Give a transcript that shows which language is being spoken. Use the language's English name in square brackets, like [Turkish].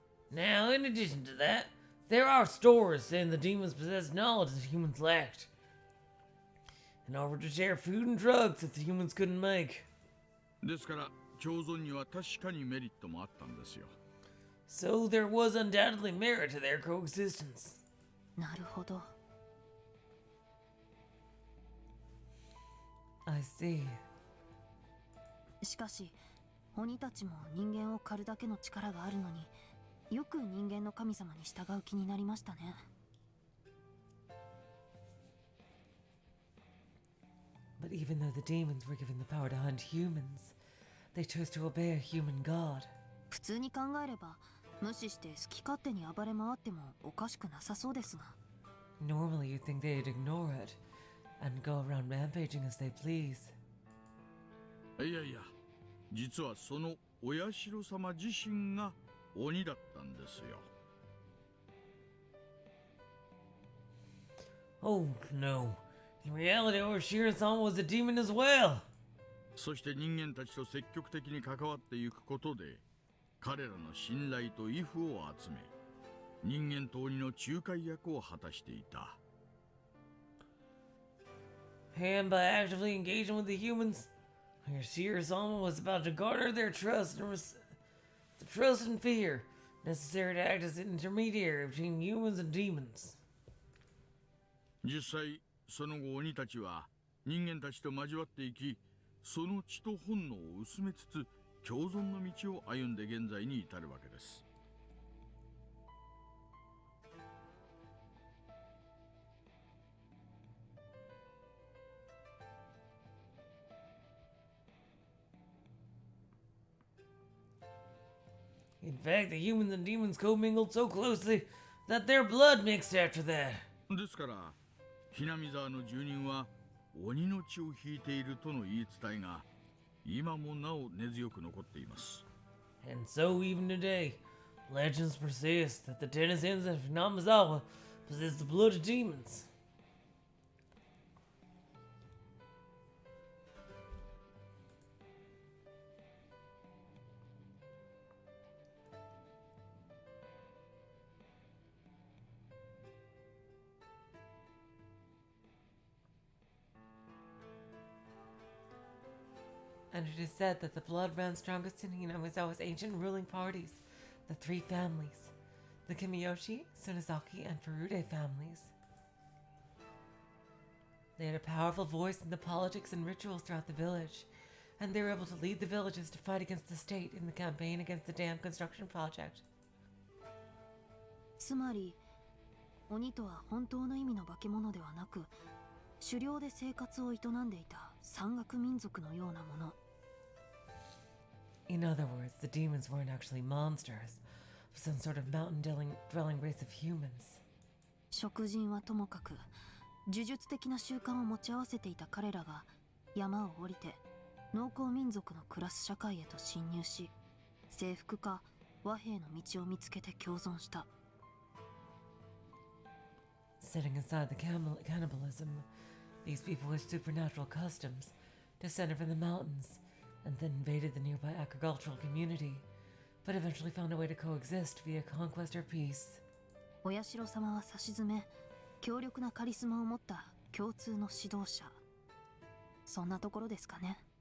[English] Now, in addition to that, there are stories saying the demons possess knowledge that humans lacked, in order to share food and drugs that the humans couldn't make. [Japanese] ですから共存には確かにメリットもあったんですよ。 [English] So there was undoubtedly merit to their coexistence. [Japanese] なるほど。 [English] I see. [Japanese] しかし鬼たちも人間を狩るだけの力があるのに、よく人間の神様に従う気になりましたね。 [English] But even though the demons were given the power to hunt humans, they chose to obey a human god. [Japanese] 普通に考えれば無視して好き勝手に暴れ回ってもおかしくなさそうですが。 [English] Normally you'd think they'd ignore it and go around rampaging as they please. [Japanese] いやいや、実はそのお社様自身が鬼だったんですよ。 [English] Oh no. In reality, Oshiro-sama was a demon as well. [Japanese] そして人間たちと積極的に関わっていくことで、彼らの信頼と畏怖を集め、人間と鬼の仲介役を果たしていた。 [English] And by actively engaging with the humans, Oshiro-sama was about to garner their trust and the trust and fear necessary to act as an intermediary between humans and demons. [Japanese] 実際、その後鬼たちは人間たちと交わっていき、その血と本能を薄めつつ共存の道を歩んで現在に至るわけです。 [English] In fact, the humans and demons commingled so closely that their blood mixed after that. [Japanese] ですからひなみ沢の住人は鬼の血を引いているとの言い伝えが今もなお根強く残っています。 [English] And so even today, legends persist that the denizens of Namazawa possess the blood of demons. And it is said that the blood ran strongest in Hinamizawa's ancient ruling parties, the three families, the Kimiyoshi, Sunazaki, and Furude families. They had a powerful voice in the politics and rituals throughout the village, and they were able to lead the villages to fight against the state in the campaign against the dam construction project. [Japanese] つまり鬼とは本当の意味の化け物ではなく、狩猟で生活を営んでいた山岳民族のようなもの。 [English] In other words, the demons weren't actually monsters, but some sort of mountain-dwelling race of humans. [Japanese] 食人はともかく呪術的な習慣を持ち合わせていた彼らが山を降りて農耕民族の暮らす社会へと侵入し、征服か和平の道を見つけて共存した。 [English] Setting aside the cannibalism, these people with supernatural customs descended from the mountains and then invaded the nearby agricultural community. but eventually found a way to coexist via conquest or peace. [Japanese] お社様はさしずめ強力なカリスマを持った共通の指導者、そんなところですかね。